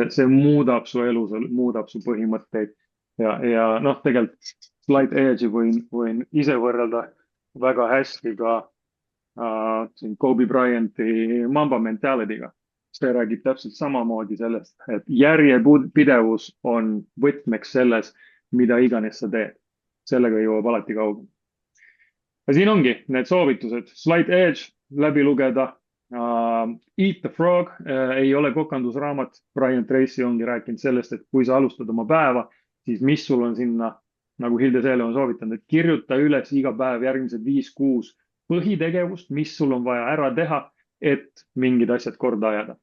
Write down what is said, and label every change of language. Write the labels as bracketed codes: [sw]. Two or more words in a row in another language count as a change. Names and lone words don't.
[et] See muudab su elu, muudab su põhimõtteid. Ja noh, tegelikult Slide Edge'i võin ise võrrelda väga hästi ka Kobe Bryanti [en] Mamba mentality'ga. [et] See räägib täpselt samamoodi sellest, et järjepidevus on võtmeks selles, mida iganes sa teed. Sellega jõuab alati kaugele. Ja siin ongi need soovitused. Slide Edge läbi lugeda. Eat the Frog ei ole kokandusraamat. Brian Tracy ongi rääkinud sellest, et kui sa alustad oma päeva, siis mis sul on sinna, nagu Hilde Seele on soovitanud, et kirjuta üles iga päev järgmised 5-6 põhitegevust, mis sul on vaja ära teha, et mingid asjad korda ajada.